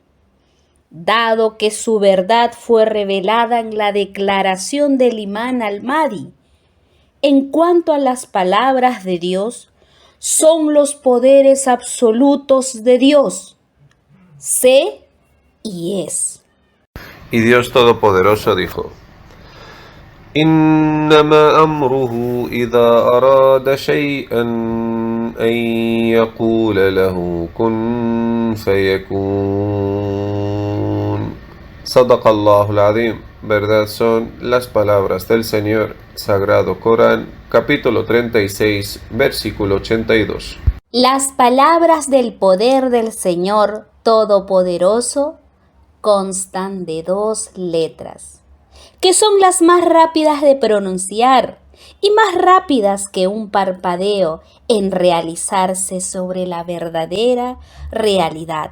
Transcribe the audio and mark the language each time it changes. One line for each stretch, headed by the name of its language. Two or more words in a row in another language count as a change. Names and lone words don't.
Spanish: Dado que su verdad fue revelada en la declaración del Imán al-Mahdi, en cuanto a las palabras de Dios, son los poderes absolutos de Dios, sé y es. Y Dios Todopoderoso dijo:
Arabic: إنما أمره إذا أراد شيئا أن يقول له كن فيكون. صدق الله العظيم.
Spanish: Verdad son las palabras del Señor, Sagrado Corán, capítulo 36, versículo 82. Las palabras del poder del Señor Todopoderoso constan de 2 letras, que son las más rápidas de pronunciar y más rápidas que un parpadeo en realizarse sobre la verdadera realidad.